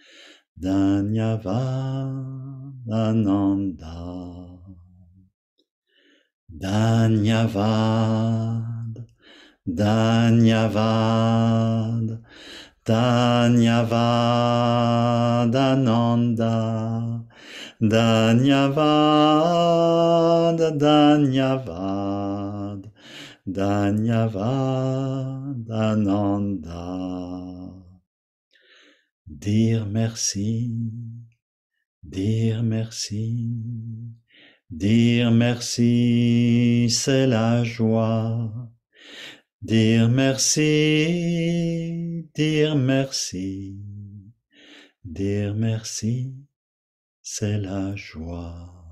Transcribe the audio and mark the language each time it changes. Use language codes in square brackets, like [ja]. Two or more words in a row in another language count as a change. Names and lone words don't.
[hi] धन्यवाद आनंद, धन्यवाद, धन्यवाद, धन्यवाद आनंद, धन्यवाद, धन्यवाद, धन्यवाद आनंद. [fr] Dire merci, dire merci, dire merci, c'est la joie. Dire merci, dire merci, dire merci, c'est la joie.